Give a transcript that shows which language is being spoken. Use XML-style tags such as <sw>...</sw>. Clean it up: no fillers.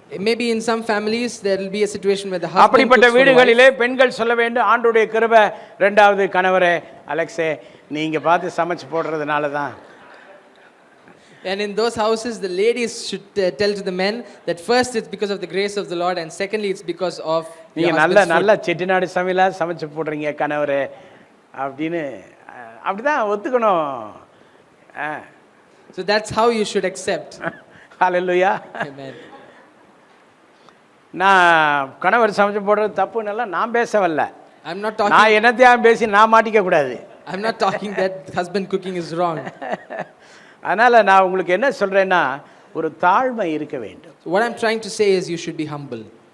<en>Maybe in some families there will be a situation where the husband</en> <ta>அப்படிப்பட்ட வீடுகளிலே பெண்கள் சொல்ல வேண்டும், ஆண்டவருடைய கிருபை. ரெண்டாவது, கணவரே, அலெக்ஸே, நீங்க பார்த்து சமைச்சு போடுறதுனால தான்.</ta> <en>And in those houses the ladies should tell to the men that first it's because of the grace of the Lord, and secondly it's because of</en> <ta>நீங்க நல்ல செட்டிநாடு சமையலா சமைச்சு போடுறீங்க கணவரே அப்படின்னு அப்படிதான் ஒத்துக்கணும்.</ta> <en>So that's how you should accept.</en> <ta>Hallelujah.</ta> <en>Amen.</en> <ta>நான் கணவர் சமைச்சு போடுறது தப்புன்னு நான் பேசவல்ல.</ta> <en>I'm not talking.</en> <ta>நான் என்னத்தையும் பேசி நான் மாட்டிக்க கூடாது.</ta> <en>I'm not talking that husband cooking is wrong.</en> <ta>அதனால நான் உங்களுக்கு என்ன சொல்றேன்னா, ஒரு தாழ்மை இருக்க வேண்டும்.</ta> <en>What I'm trying to say is you should be humble.</en>